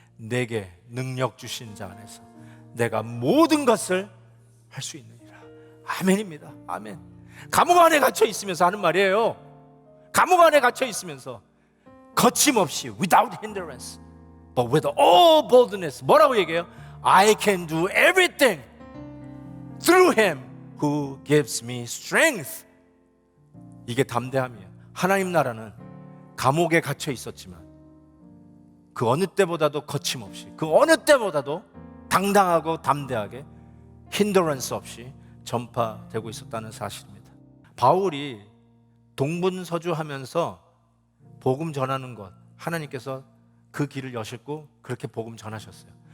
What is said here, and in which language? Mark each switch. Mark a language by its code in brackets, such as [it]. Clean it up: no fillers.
[ko] 내게 능력 주신 자 안에서 내가 모든 것을 할 수 있느니라. 아멘입니다. 아멘. 감옥 안에 갇혀 있으면서 하는 말이에요. 감옥 안에 갇혀 있으면서 거침없이 [en] without hindrance but with all boldness, [ko] 뭐라고 얘기해요? [en] I can do everything through him who gives me strength. [ko] 이게 담대함이에요. 하나님 나라는 감옥에 갇혀 있었지만 그 어느 때보다도 거침없이, 그 어느 때보다도 당당하고 담대하게 힌더런스 없이 전파되고 있었다는 사실입니다. 바울이 동분서주하면서 복음 전하는 것, 하나님께서 그 길을 여셨고 그렇게 복음 전하셨어요.